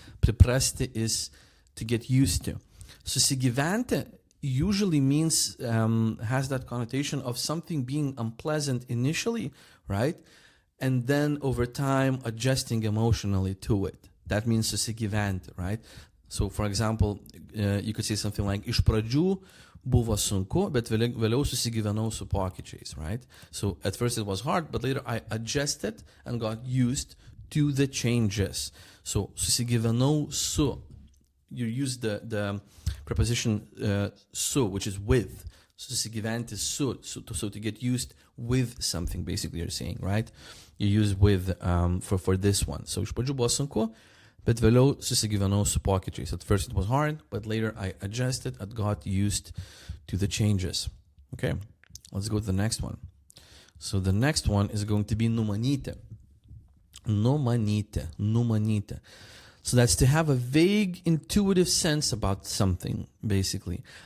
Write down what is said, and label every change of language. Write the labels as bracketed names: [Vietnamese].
[English] Priprasti is to get used to. Susigyventi usually means, has that connotation of something being unpleasant initially, right? And then over time adjusting emotionally to it. That means susigyventi, right? So for example, you could say something like, [Lithuanian] iš pradžių buvo sunku, bet vėliau susigyvenau su pokyčiais, [English] right? So at first it was hard, but later I adjusted and got used to the changes. So susigyvenau su. You use the preposition su, which is with. Susigyventi su, so to get used with something, basically you're saying, right? You use with for this one. [Lithuanian] So iš pradžių buvo sunku, bet vėliau susigyvenau su pokyčiais. [English] At first it was hard, but later I adjusted and got used to the changes. Okay, let's go to the next one. So the next one is going to be numanyti. Numanyti. So that's to have a vague, intuitive sense about something, basically.